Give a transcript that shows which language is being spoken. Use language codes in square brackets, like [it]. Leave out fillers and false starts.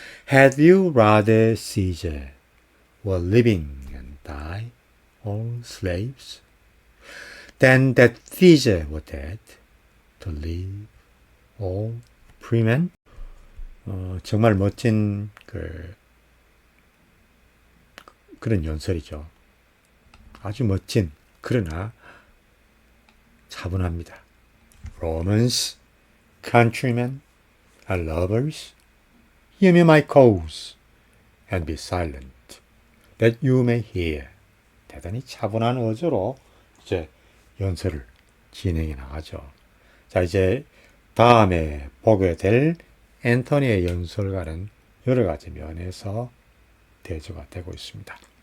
[en] Had you rather Caesar were living and die, all slaves, than that Caesar were dead, to live, all freemen? [ko] 정말 멋진 그런 연설이죠. 아주 멋진, 그러나 차분합니다. [en] Romans, countrymen, and lovers, hear me my cause, and be silent, that you may hear. [ko] 대단히 차분한 어조로 이제 연설을 진행해 나가죠. 자, 이제 다음에 보게 될 앤토니의 연설과는 여러 가지 면에서 대조가 되고 있습니다.